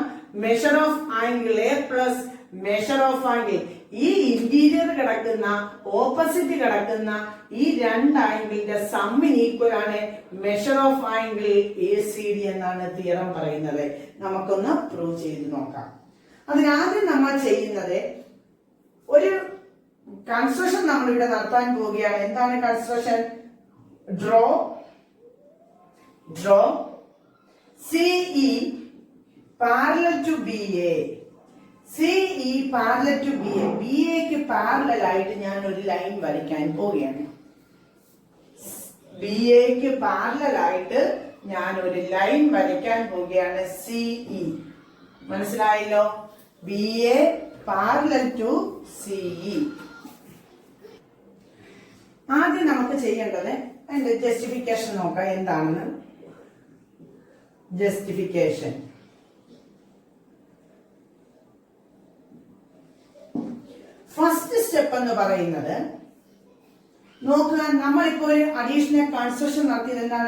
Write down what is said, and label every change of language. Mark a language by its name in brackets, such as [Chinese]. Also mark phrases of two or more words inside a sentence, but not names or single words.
[English] measure of angle A plus measure of angle, [Malayalam] ഈ ഇന്റീരിയർ കിടക്കുന്ന ഓപ്പോസിറ്റ് കിടക്കുന്ന ഈ രണ്ട് ആംഗിളിന്റെ സമ്മിന് ഈക്വൽ ആണ് [English] measure of angle A C D [Malayalam] എന്നാണ് തിയറം പറയുന്നത്. നമുക്കൊന്ന് പ്രൂവ് ചെയ്ത് നോക്കാം. അതിനാദ്യം നമ്മൾ ചെയ്യുന്നത് ഒരു കൺസ്ട്രക്ഷൻ നമ്മൾ ഇവിടെ നടത്താൻ പോവുകയാണ്. എന്താണ് കൺസ്ട്രക്ഷൻ? [English] Draw CE parallel to BA. CE parallel to BA. [Malayalam] BAക്ക് പാരലൽ ആയിട്ട് ഞാൻ ഒരു ലൈൻ വരയ്ക്കാൻ പോവുകയാണ്. BAക്ക് പാരലൽ ആയിട്ട് ഞാൻ ഒരു ലൈൻ വരയ്ക്കാൻ പോവുകയാണ്. [English] CE മനസ്സിലായല്ലോ? BA parallel to CE. [Malayalam] ആദ്യം നമുക്ക് ചെയ്യേണ്ടത് അതിന്റെ ജസ്റ്റിഫിക്കേഷൻ നോക്കാം. എന്താണെന്ന് ജസ്റ്റിഫിക്കേഷൻ. [English] first step [Malayalam] എന്ന് പറയുന്നത് നോക്കുക, നമ്മളിപ്പോ ഒരു [English] additional construction [Malayalam] നടത്തിയത് എന്താണ്?